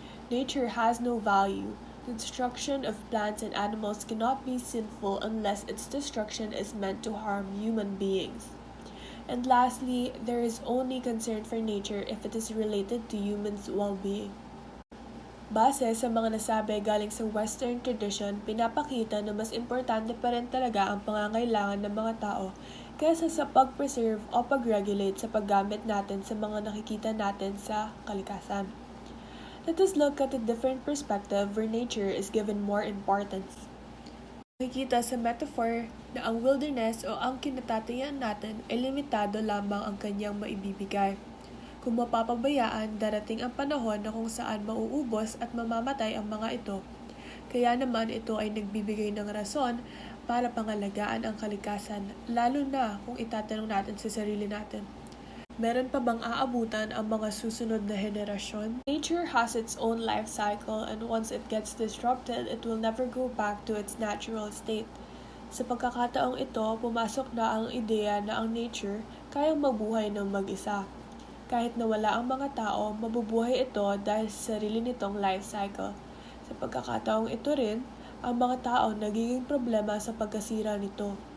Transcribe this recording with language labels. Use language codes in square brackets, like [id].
[en] Nature has no value. The destruction of plants and animals cannot be sinful unless its destruction is meant to harm human beings. And lastly, there is only concern for nature if it is related to humans' well-being. [tl] Base sa mga nasabi galing sa Western tradition, pinapakita na mas importante pa rin talaga ang pangangailangan ng mga tao kaysa sa pag-preserve o pag-regulate sa paggamit natin sa mga nakikita natin sa kalikasan. [en] Let us look at a different perspective where nature is given more importance. [tl] Makikita sa metaphor na ang wilderness o ang kinatatayuan natin ay limitado lamang ang kanyang maibibigay. Kung mapapabayaan, darating ang panahon na kung saan mauubos at mamamatay ang mga ito. Kaya naman ito ay nagbibigay ng rason para pangalagaan ang kalikasan, lalo na kung itatanong natin sa sarili natin. Meron pa bang aabutan ang mga susunod na henerasyon? [en] Nature has its own life cycle and once it gets disrupted, it will never go back to its natural state. [tl] Sa pagkakataong ito, pumasok na ang ideya na ang nature kayang mabuhay ng mag-isa. Kahit nawala ang mga tao, mabubuhay ito dahil sa sarili nitong life cycle. Sa pagkakataong ito rin, ang mga tao nagiging problema sa pagkasira nito.